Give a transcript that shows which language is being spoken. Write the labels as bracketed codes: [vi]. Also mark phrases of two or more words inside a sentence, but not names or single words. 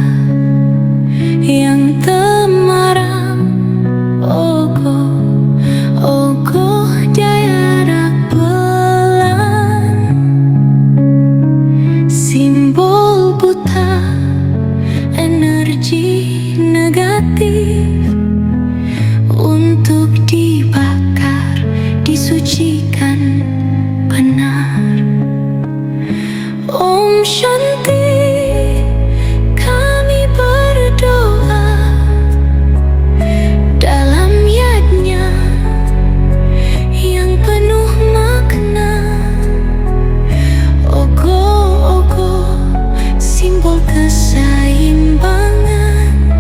[id] yang temaram, ogo, ogo daerah bulan, simbol buta energi negatif untuk dibakar, disucikan benar. [sa] Om Shanti, [id] kami berdoa dalam yajna yang penuh makna. Ogo, ogo, simbol keseimbangan.